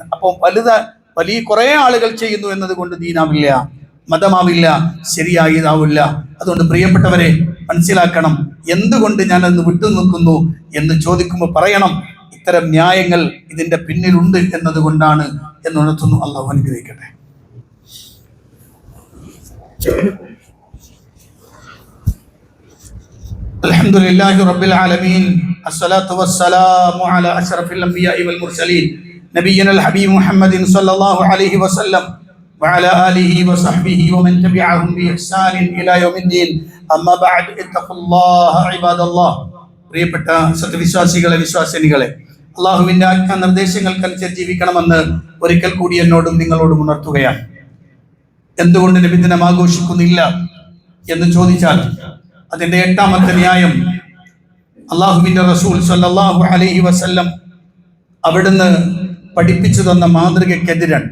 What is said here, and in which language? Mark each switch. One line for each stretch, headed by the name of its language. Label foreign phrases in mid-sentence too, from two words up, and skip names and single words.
Malayalam: അപ്പോൾ വലിയ കുറെ ആളുകൾ ചെയ്യുന്നു എന്നതുകൊണ്ട് ദീനാവില്ല, മതമാവില്ല, ശരിയായി ഇതാവില്ല. അതുകൊണ്ട് പ്രിയപ്പെട്ടവരെ മനസ്സിലാക്കണം, എന്തുകൊണ്ട് ഞാൻ അന്ന് വിട്ടുനിൽക്കുന്നു എന്ന് ചോദിക്കുമ്പോൾ പറയണം, ഇത്തരം ന്യായങ്ങൾ ഇതിന്റെ പിന്നിലുണ്ട് എന്നതുകൊണ്ടാണ് എന്നുണർത്തുന്നു. അല്ലാഹു അനുഗ്രഹിക്കട്ടെ.
Arabic: الحمد الحمد لله رب العالمين الصلاة والسلام على أشرف الأنبياء والمرسلين نبينا الحبيب محمد صلى الله عليه وسلم وعلى آله وصحبه ومن تبعهم بإحسان إلى يوم الدين أما بعد اتقوا الله عباد الله
Malayalam: പ്രിയപ്പെട്ട സത്യവിശ്വാസികളെ വിശ്വാസിനികളെ അള്ളാഹുവിന്റെ ആജ്ഞാ നിർദ്ദേശങ്ങൾക്കനുസരിച്ച് ജീവിക്കണമെന്ന് ഒരിക്കൽ കൂടി എന്നോടും നിങ്ങളോടും ഉണർത്തുകയാണ്. എന്തുകൊണ്ട് നബിദിനം ആഘോഷിക്കുന്നില്ല എന്ന് ചോദിച്ചാൽ അതിന്റെ 8ാമത്തെ ന്യായം അള്ളാഹുവിന്റെ റസൂൽ
Arabic: صلى الله عليه وسلم
Malayalam: അവിടുന്ന് പഠിപ്പിച്ചു തന്ന മാതൃകയ്ക്കെതിരാണ്.